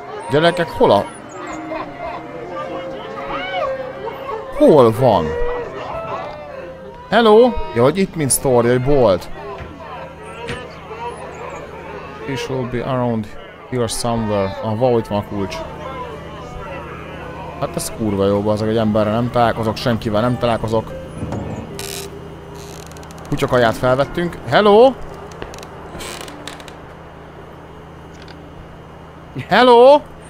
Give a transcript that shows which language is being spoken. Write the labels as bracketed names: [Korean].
[Hungarian] Gyerekek, hol a... Hol van? Hello? Ja, hogy itt mint store, hogy bolt. [English] He should be around here somewhere. [Hungarian] Ah, valahogy itt van a kulcs. Hát ez kurva jó, azok egy emberre nem találkozok, senkivel nem találkozok. Kutyakaját felvettünk. Hello? Hello?